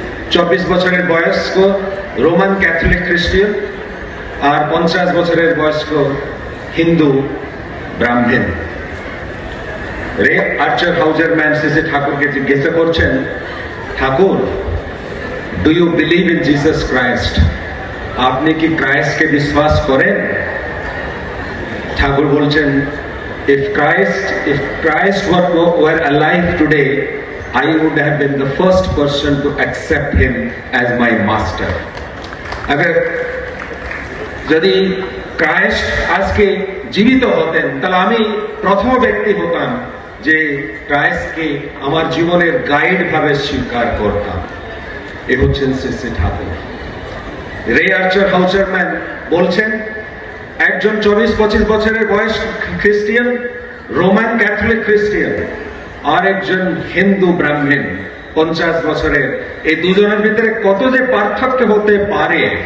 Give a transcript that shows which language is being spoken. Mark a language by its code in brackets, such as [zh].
[bn] 24 বছরের বয়স্ক Roman Catholic খ্রিস্টান, আর 50 বছরের বয়স্ক হিন্দু ব্রাহ্মণ। রে আর্চার হাউজার ম্যান শ্রী শ্রী ঠাকুরকে জিজ্ঞাসা করছেন, ঠাকুর, [en] Do you believe in Jesus Christ? [bn] আপনি কি ক্রাইস্টকে বিশ্বাস করেন? ঠাকুর বলছেন, [en] if Christ were alive today, I would have been the first person to accept him as my master. [hi] अगर [bn] যদি ক্রাইস্ট আজকে জীবিত হতেন, তাহলে আমি প্রথম ব্যক্তি হতাম যে ক্রাইস্টকে আমার জীবনের গাইড ভাবে স্বীকার করতাম। এ হচ্ছেন শ্রী শ্রী ঠাকুর। রে আর্চার হাউজার ম্যান বলছেন, একজন 24-25 বছরের বয়স খ্রিস্টিয়ান, রোমান ক্যাথলিক খ্রিস্টিয়ান, আর একজন হিন্দু ব্রাহ্মণ 50 বছরের, এই দুজনের ভিতরে কত যে পার্থক্য হতে পারে।